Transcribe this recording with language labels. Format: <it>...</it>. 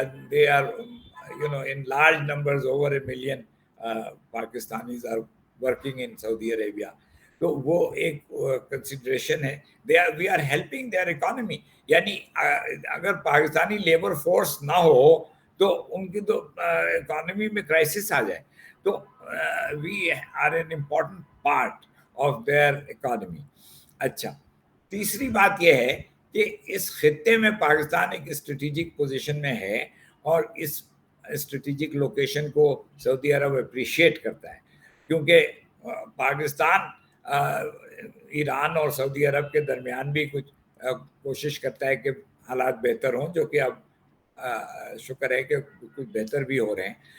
<en>They are in large numbers, over a million Pakistanis are working in Saudi Arabia.</en> <ur>تو وہ ایک consideration ہے.</ur> <en>we are helping their economy.</en> <ur>یعنی اگر Pakistani labour force نہ ہو تو ان کی تو اکانومی میں کرائسس آ جائے.</ur> <en>تو we are an important part of their economy.</en> <ur>اچھا, تیسری بات یہ ہے کہ اس خطے میں پاکستان ایک اسٹریٹجک پوزیشن میں ہے اور اس اسٹریٹجک لوکیشن کو سعودی عرب اپریشیٹ کرتا ہے, کیونکہ پاکستان ایران اور سعودی عرب کے درمیان بھی کچھ کوشش کرتا ہے کہ حالات بہتر ہوں, جو کہ اب شکر ہے کہ کچھ بہتر بھی ہو رہے ہیں.</ur>